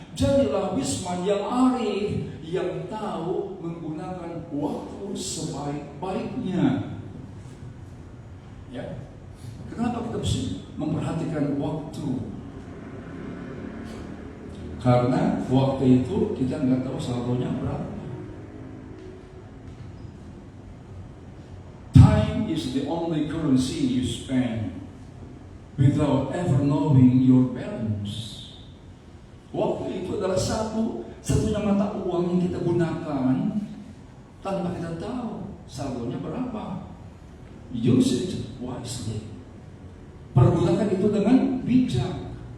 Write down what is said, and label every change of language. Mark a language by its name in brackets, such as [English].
[Indonesian] Jadilah Wisman yang arif, yang tahu menggunakan waktu sebaik-baiknya. Ya, kenapa kita mesti memperhatikan waktu? Karena waktu itu kita nggak tahu saldonya berapa. [English] Time is the only currency you spend without ever knowing your balance. [Indonesian] Waktu itu adalah satunya mata uang yang kita gunakan tanpa kita tahu saldonya berapa. [English] Use it wisely. [Indonesian] Pergunakan itu dengan bijak.